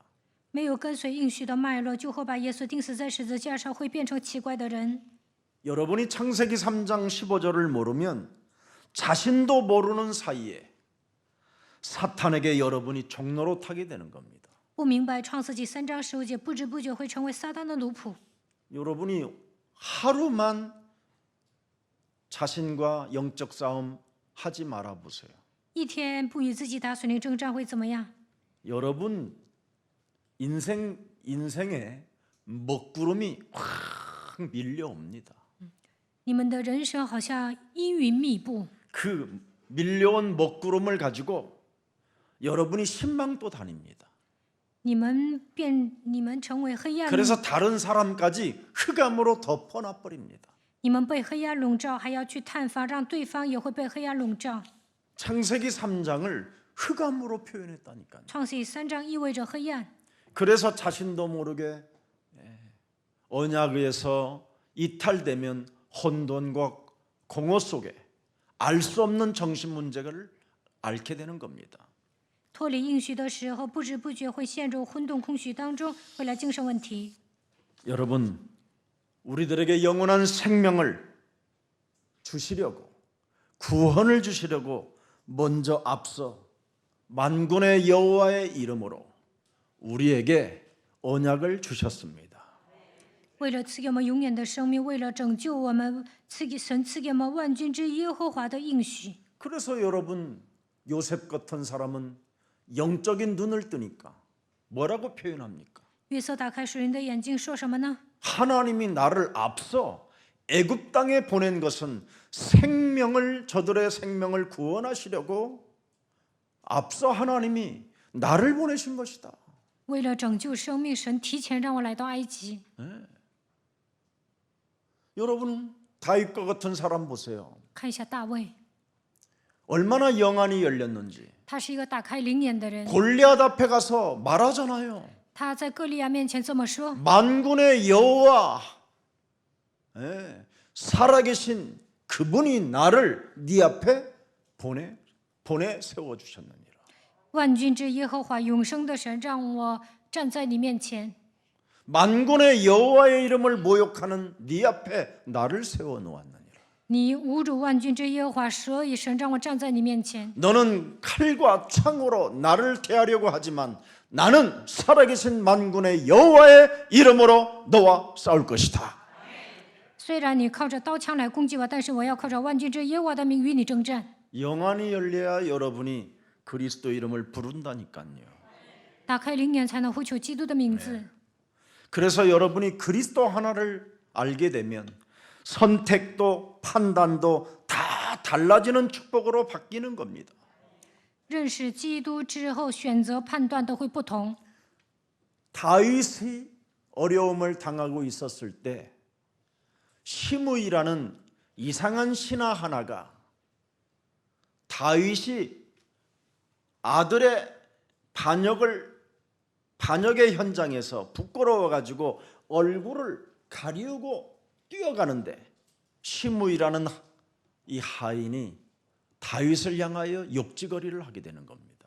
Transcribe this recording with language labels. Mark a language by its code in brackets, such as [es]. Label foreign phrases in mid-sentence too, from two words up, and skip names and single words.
[zh] 没有跟随应许的脉络，就会把耶稣钉死在十字架上，会变成奇怪的人。 [ko] 여러분이 창세기 3장 15절을 모르면 자신도 모르는 사이에 사탄에게 여러분이 종로로 타게 되는 겁니다. [zh] 不明白创世纪3章15节，不知不觉会成为撒旦的奴仆。 [ko] 여러분이 하루만 자신과 영적 싸움 하지 말아 보세요. [zh] 一天不与自己打属灵征战会怎么样？ [ko] 여러분 인생에 먹구름이 확 밀려옵니다. [zh] 你们的人生好像阴云密布， [ko] 그 밀려온 먹구름을 가지고 여러분이 신망도 다닙니다. [zh] 你们成为黑暗， [ko] 그래서 다른 사람까지 흑암으로 덮어놔 버립니다. [zh] 你们被黑暗笼罩，还要去探访，让对方也会被黑暗笼罩。 [ko] 창세기 3장을 흑암으로 표현했다니까요. [zh] 创世纪3章意味着黑暗， [ko] 그래서 자신도 모르게 언약에서 이탈되면 혼돈과 공허 속에 알 수 없는 정신 문제를 앓게 되는 겁니다. [zh] 脱离应许的时候，不知不觉会陷入混沌空虚当中，会来精神问题。 [ko] 여러분 우리들에게 영원한 생명을 주시려고, 구원을 주시려고 먼저 앞서 만군의 여호와의 이름으로 우리에게 언약을 주셨습니다. [zh] 为了赐给我们永远的生命，为了拯救我们，神赐给我们万军之耶和华的应许。 [ko] 그래서 여러분, 요셉 같은 사람은 영적인 눈을 뜨니까 뭐라고 표현합니까? [zh] 约瑟打开属灵的眼睛，说什么呢？ [ko] 하나님이 나를 앞서 애굽 땅에 보낸 것은 저들의 생명을 구원하시려고 앞서 하나님이 나를 보내신 것이다. [zh] 为了拯救生命，神提前让我来到埃及。 [ko] 여러분, 다윗과 같은 사람 보세요. [zh] 看一下大卫， [ko] 얼마나 영안이 열렸는지. [zh] 他是一个打开灵眼的人。 [ko] 골리앗 앞에 가서 말하잖아요. [zh] 他在歌利亚面前这么说： [ko] 만군의 여호와, 살아계신 그분이 나를 네 앞에 보내 세워 주셨느니라. [zh] 万军之耶和华永生的神让我站在你面前。 [ko] 만군의 여호와의 이름을 모욕하는 네 앞에 나를 세워 놓았느니라. [zh] 你侮辱万军之耶和华，所以神让我站在你面前。 [ko] 너는 칼과 창으로 나를 대하려고 하지만 나는 살아계신 만군의 여호와의 이름으로 너와 싸울 것이다. [zh] 虽然你靠着刀枪来攻击我，但是我要靠着万军之耶和华的名与你征战。 [ko] 영안이 열려야 여러분이 그리스도 이름을 부른다니까요. [zh] 打开灵眼才能呼求基督的名字。 [ko] 그래서 여러분이 그리스도 하나를 알게 되면 선택도 판단도 다 달라지는 축복으로 바뀌는 겁니다. [zh] 认识基督之后，选择判断都会不同。 [ko] 다윗이 어려움을 당하고 있었을 때 시므이라는 이상한 신하 하나가 다윗이 아들의 반역의 현장에서 부끄러워 가지고 얼굴을 가리우고 뛰어가는데 시므이라는 이 하인이 다윗을 향하여 욕지거리를 하게 되는 겁니다.